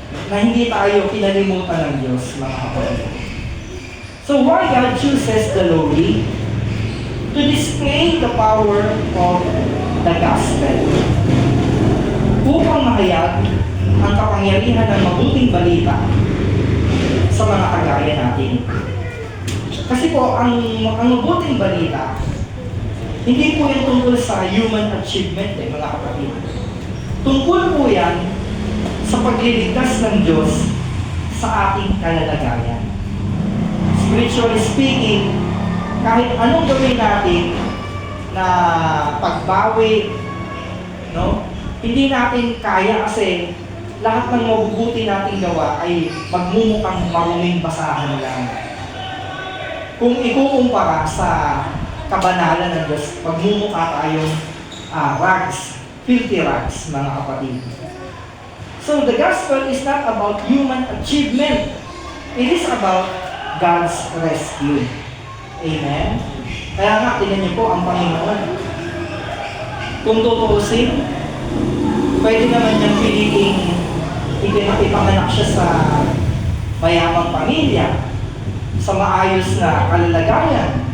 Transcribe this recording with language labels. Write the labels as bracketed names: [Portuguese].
[Filipino] Na hindi tayo pinalimutan ng Diyos, mga kapatid. [English] So why God chooses the lowly? To display the power of the gospel. [Filipino] Upang mahayag ang kapangyarihan ng mabuting balita sa mga kagaya natin. Kasi po, ang mabuting balita, hindi po yan tungkol sa human achievement, mga kapatid. Tungkol po yan sa pagliligtas ng Diyos sa ating kalalagayan. [English] Spiritually speaking, [Filipino] kahit anong gawin natin na pagbawi, hindi natin kaya kasi lahat ng mabubuti nating gawa ay magmumukhang maruming basahan lang. Kung ikukumpara sa kabanalan ng Diyos, magmumukha tayong [English] rags, filthy rags, [Filipino] mga kapatid. [English] So the gospel is not about human achievement. It is about God's rescue. Amen? [Filipino] Kaya nga, tingnan niyo po ang Panginoon. Kung tutuusin, pwede naman niyang piliing ipanganak siya sa mayamang pamilya, sa maayos na kalalagayan.